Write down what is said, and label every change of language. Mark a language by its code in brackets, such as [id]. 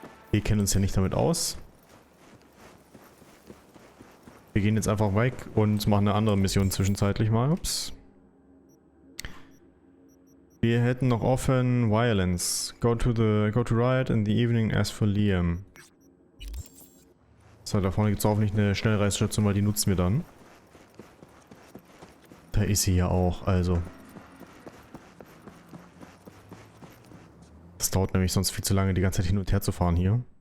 [de] Wir kennen uns ja nicht damit aus. Wir gehen jetzt einfach weg und machen eine andere Mission zwischenzeitlich mal. Ups. Wir hätten noch offen Violence. [en] Go to riot in the evening, ask for Liam. [de] So, da vorne gibt es hoffentlich eine Schnellreisstation, weil die nutzen wir dann. Da ist sie ja auch, also. Das dauert nämlich sonst viel zu lange, die ganze Zeit hin und her zu fahren hier.